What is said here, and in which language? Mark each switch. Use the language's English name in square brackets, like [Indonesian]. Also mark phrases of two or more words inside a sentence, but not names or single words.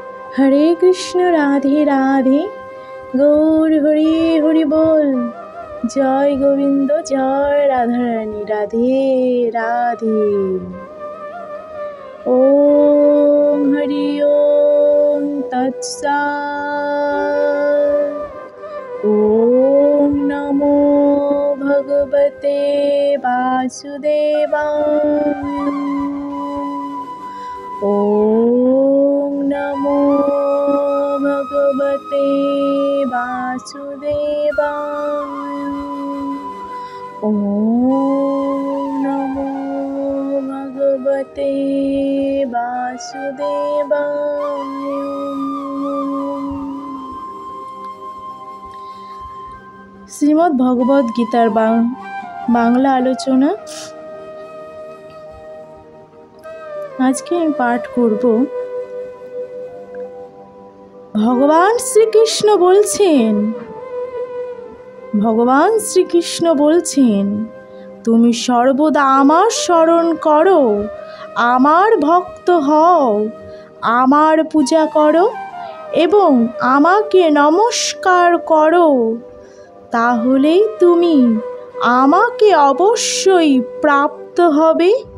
[Bangla] হরে কৃষ্ণ রাধে রাধে গৌর হরি হরি বল। জয় গোবিন্দ জয় রাধারানী, রাধে রাধে। [Sanskrit] ওম হরি ওম তৎসৎ। ওম নমো ভগবতে বাসুদেবায়। ওম নমো ভগবতে বাসুদেবায়। ওম নমো ভগবতে বাসুদেবায়। [Bangla] শ্রীমদ্ ভগবদ গীতার বাংলা আলোচনা। আজকে আমি পাঠ করব। ভগবান শ্রীকৃষ্ণ বলছেন, তুমি সর্বদা আমার স্মরণ করো, আমার ভক্ত হও, আমার পূজা করো এবং আমাকে নমস্কার করো, তাহলেই তুমি আমাকে অবশ্যই প্রাপ্ত হবে।